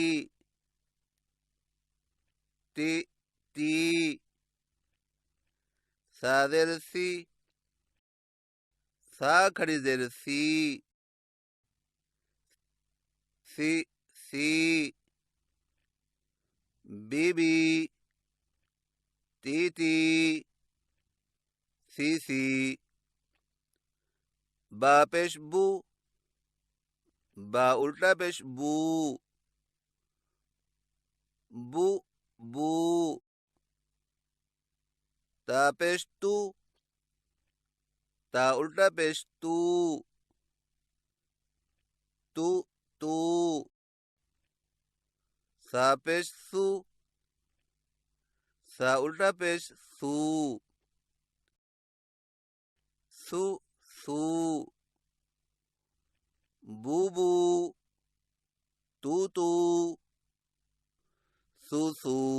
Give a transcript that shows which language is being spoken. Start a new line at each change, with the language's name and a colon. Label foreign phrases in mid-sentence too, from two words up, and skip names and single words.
Urdu: تی تی، سا زر سی، سا کھڑی زر سی، سی سی، بی بی، تی تی، سی سی، با پیش بو، با الٹا پیش بو، بو بو، تا پیش تو، تا الٹا پیش تو، تو تو، سا پیش سو، سا الٹا پیش سو، سو سو، بو بو، تو تو، سو سو۔